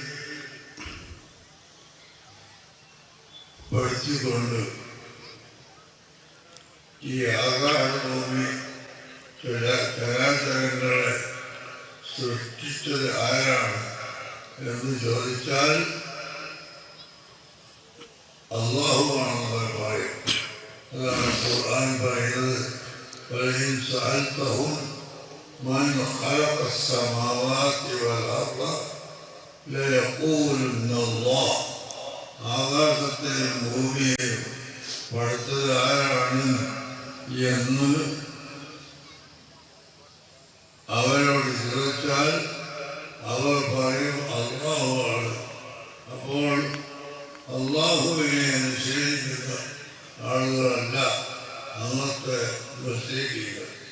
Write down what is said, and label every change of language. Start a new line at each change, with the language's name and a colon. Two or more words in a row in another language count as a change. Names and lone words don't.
Malayalam: പെടുത്തിക്കൊണ്ട് ഈ ആകാശഭൂമി ചരാചരങ്ങളെ സൃഷ്ടിച്ചത് ആരാണ് എന്ന് ചോദിച്ചാൽ അല്ലാഹുവാണെന്ന് പറയും. അതാണ് ഖുർആൻ പറയുന്നത്,
Arabic: فإن سألتهم من خلق السماوات والأرض ليقولن الله.
Malayalam: ആകാശത്തെയും ഭൂമിയെയും പടുത്തത് ആരാണ് എന്ന് അവരോട് ചോദിച്ചാൽ അവർ പറയും അല്ലാഹുവാണ്. അപ്പോൾ അല്ലാഹുവിനെ നിഷേധിക്കുന്ന ആളുകളല്ല അന്നത്തെ മുശ്രിക്കുകൾ.